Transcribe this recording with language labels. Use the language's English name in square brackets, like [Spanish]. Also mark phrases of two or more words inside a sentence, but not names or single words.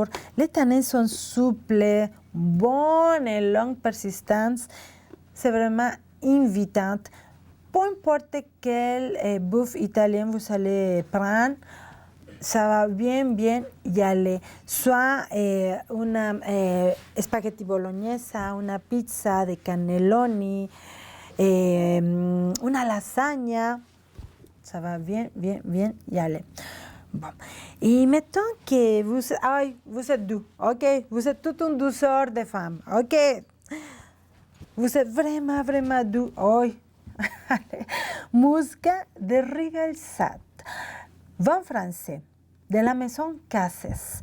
[French] Les tanins sont souples, bonnes et longue persistance. C'est vraiment invitant. Peu importe quelle bouffe italienne vous allez prendre, ça va bien y aller. [Italian] Soit una spaghetti bolognese, una pizza de cannelloni, una lasagna. [French] Ça va bien y aller. Bon. Et mettons que vous êtes doux, ok? Vous êtes toute une douceur de femme, ok? Vous êtes vraiment doux. Oh. Muscat de Rivesaltes, vin français de la maison Casses.